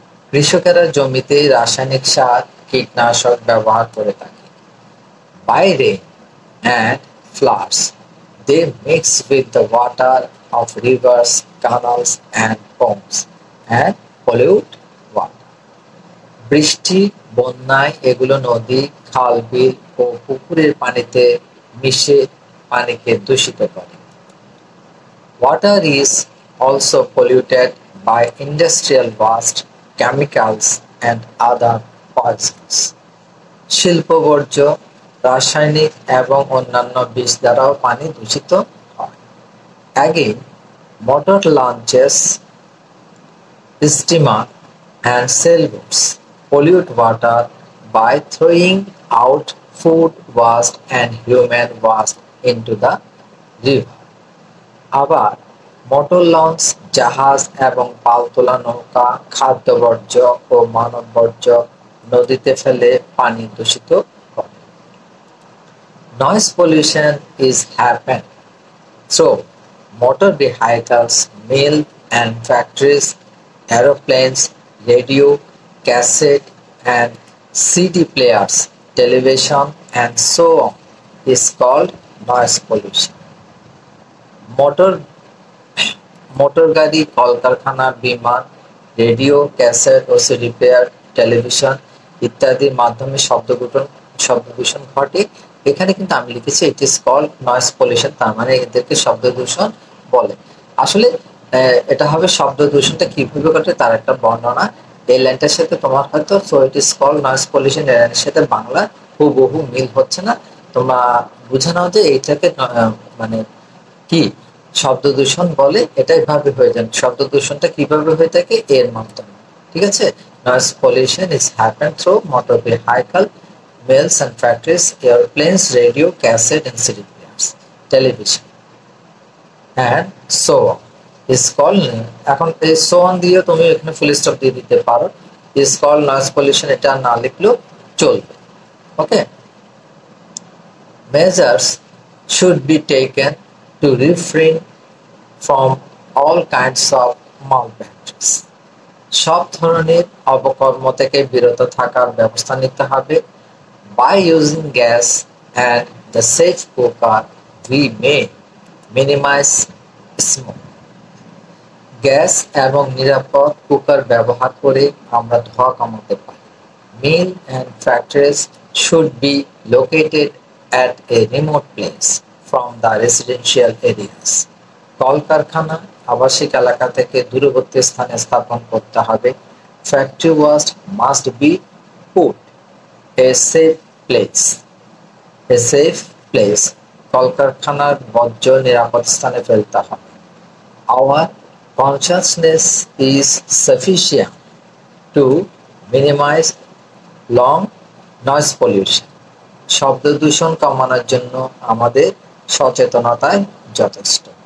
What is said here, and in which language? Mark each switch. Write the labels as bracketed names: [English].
[Bangla] কৃষকেরা জমিতে রাসায়নিক সার, কীটনাশক ব্যবহার করে থাকে। [English] By rain and floods, they mix with the water of rivers, canals, and ponds and pollute water. [Bangla] বৃষ্টি, বন্যায় এগুলো নদী, খাল, বিল ও পুকুরের পানিতে মিশে পানিকে দূষিত করে। [English] Water is also polluted by industrial waste, chemicals, and other poisons. [Bangla] শিল্প বর্জ্য, রাসায়নিক এবং অন্যান্য বিষ দ্বারাও পানি দূষিত হয়। [English] Again, motor launches, steamer, and sailboats pollute water by throwing out food waste and human waste into the river. [Bangla] আবার মোটর লঞ্চ, জাহাজ এবং পালতোলা নৌকা খাদ্য বর্জ্য ও মানব বর্জ্য নদীতে ফেলে পানি দূষিত করে। [English] Noise pollution is happened through motor vehicles, mill and factories, aeroplanes, radio, cassette and CD players, television and so on is called noise pollution. [Bangla] Motor গাড়ি, কলকারখানা, বিমান, রেডিও, ক্যাসেট ও সিডি প্লেয়ার, টেলিভিশন ইত্যাদির মাধ্যমে শব্দ দূষণ ঘটে। এখানে কিন্তু আমি লিখেছি [English] it is called noise pollution, [Bangla] তার মানে এদেরকে শব্দ দূষণ বলে। আসলে এটা হবে শব্দ দূষণটা কিভাবে ঘটে তার একটা বর্ণনা। এই লাইনটার সাথে তোমার হয়তো [English] so it is called noise pollution [Bangla] এর সাথে বাংলা হুবহু মিল হচ্ছে না। তোমরা বুঝে নাও যে এইটাকে মানে কি শব্দ দূষণ বলে, এটাই ভাবে হয়ে যান। শব্দ দূষণটা কিভাবে হয়ে থাকে এর মাধ্যমে, ঠিক আছে। [English] Noise pollution is happened through motor vehicle, mills and factories, airplanes, radio, cassette and CD players, television and so on is called, [Bangla] এখন এই so on দিয়ে তুমি এখানে ফুল স্টপ দিয়ে দিতে পারো, [English] is called noise pollution, [Bangla] এটা না লিখলেও চলবে। [English] Okay, measures should be taken to refrain from all kinds of malpractice. [Bangla] সব ধরনের অপকর্ম থেকে বিরত থাকার ব্যবস্থা নিতে হবে। [English] By using gas and the safe cooker, we may minimize smoke. [Bangla] Gas এবং নিরাপদ কুকার ব্যবহার করে আমরা ধোঁয়া কমাতে পারি। [English] Mill and factories should be located at a remote place from the residential areas. [Bangla] কলকারখানা আবাসিক এলাকা থেকে দূরবর্তী স্থানে স্থাপন করতে হবে। [English] Factory waste must be put a safe place. A safe place. [Bangla] কলকারখানার বর্জ্য নিরাপদ স্থানে ফেলতে হবে। [English] Our consciousness is sufficient to minimize long [Bangla] noise pollution, শব্দ দূষণ কমানোর জন্য আমাদের সচেতনতায় যথেষ্ট।